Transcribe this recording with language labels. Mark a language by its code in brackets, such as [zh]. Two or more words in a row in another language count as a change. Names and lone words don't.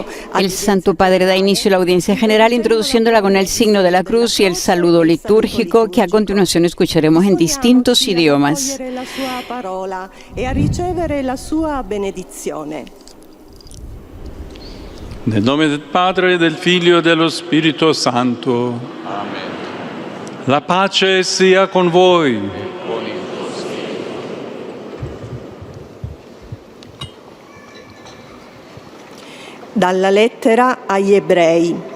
[es] a la audiencia general, introduciéndola con el signo de la cruz y el saludo litúrgico, que a continuación escucharemos en distintos idiomas. [it] La sua parola e a ricevere la sua benedizione. Nel nome del Padre, del Figlio e dello Spirito Santo. Amen. La pace sia con voi. Dalla lettera agli Ebrei.